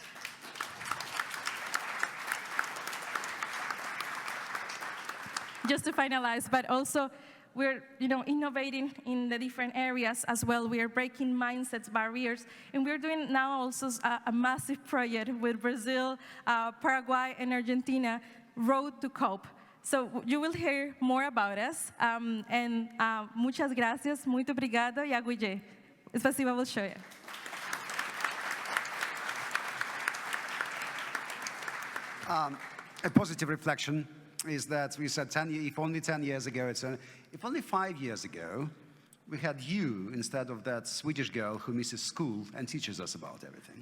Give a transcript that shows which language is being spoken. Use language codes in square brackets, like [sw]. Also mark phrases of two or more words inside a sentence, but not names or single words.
[en] Just to finalize, but also we're innovating in the different areas as well. We are breaking mindsets, barriers, and we're doing now also a massive project with Brazil, Paraguay, and Road to COP. So you will hear more about us. [pt] And [es] muchas gracias, [pt] muito obrigado e agujé. [ru] Спасибо большое. [en] A positive reflection is that we said if only 10 years ago, if only 5 years ago, we had you instead of that Swedish girl who misses school and teaches us about everything.